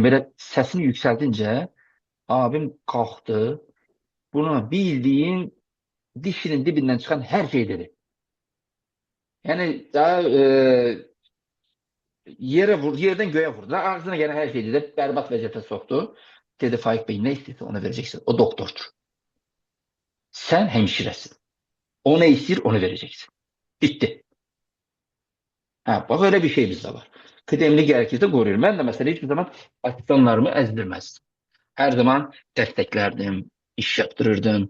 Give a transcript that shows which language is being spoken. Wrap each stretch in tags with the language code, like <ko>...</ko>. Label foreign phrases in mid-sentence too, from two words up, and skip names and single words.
<az>Belə səsini yüksəldincə abim qalxdı. Buna bildiyin dişinin dibindən çıxan hər şey dedi. Yəni daha yerdən göyə vurdu. Ağzına gələn hər şey dedi. Bərbad vəziyyətə soxdu. Dedi Faik Bey nə istəyirsə ona verəcəksin.</az> <tr>O doktordur. Sen hemşiresin. O ne istiyor onu vereceksin. Bitti. Ha, bak öyle bir şeyimiz de var. Kıdemli gerekirse koruyorum. Ben de mesela hiçbir zaman asistanlarımı ezdirmezdim. Her zaman desteklerdim, iş yaptırırdım.</tr>